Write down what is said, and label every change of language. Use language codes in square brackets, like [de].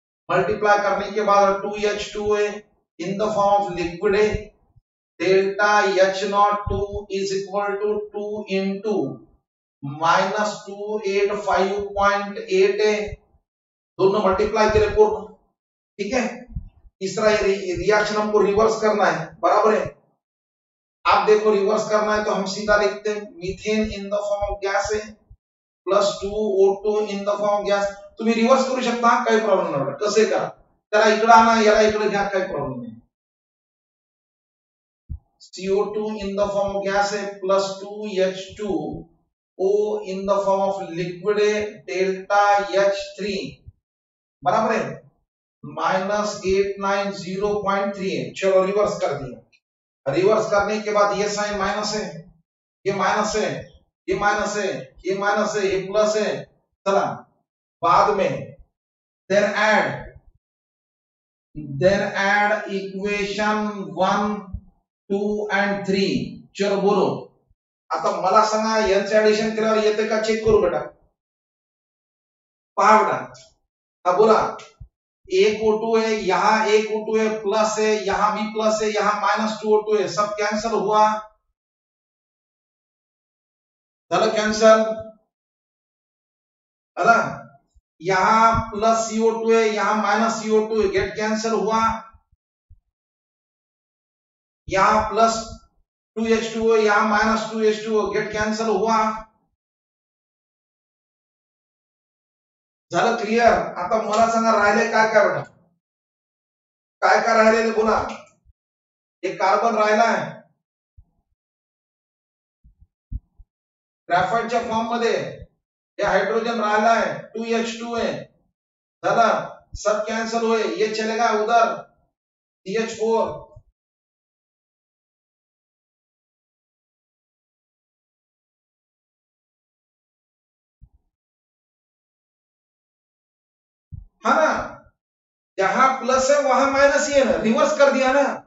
[hi] Multiply करने के बाद 2H2 है [en] in the form of liquid [hi] है, delta H02 is equal to 2 into -285.8 है. दोनों मल्टीप्लाई के पूर्ण. ठीक है. तीसरा रिएक्शन हमको रिवर्स करना है, बराबर है. आप देखो रिवर्स करना है तो हम सीधा लिखते हैं, methane in the form of gas है plus 2O2 in the form of gas. [mr] तुम्ही रिवर्स करू शकता, काही प्रॉब्लेम नाही. कसे करा, त्याला इकडे आणा, याला इकडे घ्या, काही प्रॉब्लेम नाही. [hi] CO2 in the form of gas है plus 2H2O in the form of liquid है, डेल्टा H3, बराबर है, -890.3 है. चलो रिवर्स कर दिया. रिवर्स करने के बाद ये साइन माइनस है, ये माइनस है, ये माइनस है, ये माइनस है, ये प्लस है. [en] चला, बाद में देन ऐड इक्वेशन 1, 2 and 3. [mr] चलो बोलो, आता मला सांगा यांचं ऍडिशन केल्यावर येते का, चेक करू बेटा. पहा बेटा, हा बोला. [hi] एक O2 है, यहां एक O2 है, प्लस है, यहां भी प्लस है, यहां -2O2 है, सब कैंसिल हुआ. चलो कैंसिल, है. यहां प्लस CO2 है, यहां -CO2 है, गेट कैंसिल हुआ. यहां प्लस 2H2 है, यहां -2H2 गेट कैंसिल हुआ. [mr] झालं क्लियर. आता मला सांगा राहिले काय काय बेटा, काय काय राहिले बोला. एक कार्बन राहिला आहे ग्राफाइटच्या फॉर्म मध्ये, ये हाइड्रोजन राहिला है, 2H2 है, झाला, [hi] सब कैंसिल हुए, ये चलेगा उधर, CH4 है ना, जहां प्लस है वहां माइनस ही है ना, रिवर्स कर दिया ना।